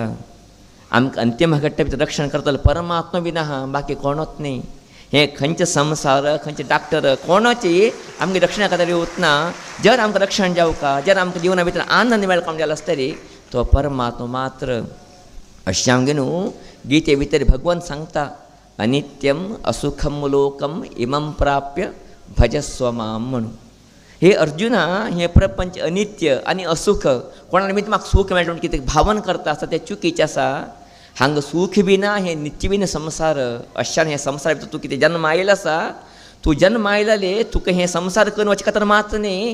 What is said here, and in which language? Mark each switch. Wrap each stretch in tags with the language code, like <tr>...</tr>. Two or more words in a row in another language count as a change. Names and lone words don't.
<kok>आमकां अंतिम घट्ट भितर रक्षण करतलो परमात्मा बीन आहा, बाकी कोणूच न्ही. हे खंयचे संसार खंयचे डॉक्टर कोणाची आमगे रक्षणा खातीर वतना. जर आमकां रक्षण जावका, जर आमकां जिवना भितर आनंद मेळपाक जालो आसतरी तो परमात्मा मात्र. अशें आमगे न्हू गीते भितर भगवंत सांगता,</kok> <sa>अनित्यम असुखम लोकम इमं प्राप्य भजस्व माम म्हणून.</sa> <kok>हे अर्जुना हे प्रपंच अनित्य आनी असुख कोणा निमित्त म्हाका सूख मेळटा म्हण कितें भावन करता आसा तें चुकीचें आसा. हांगा सूख बी ना, हे नित्य बी संसार. अशान हे संसार भितर तूं कितें जन्म आयला आसा, तूं जन्म आयलाले तुका हे संसार करून वचे खातीर मात न्ही.</kok>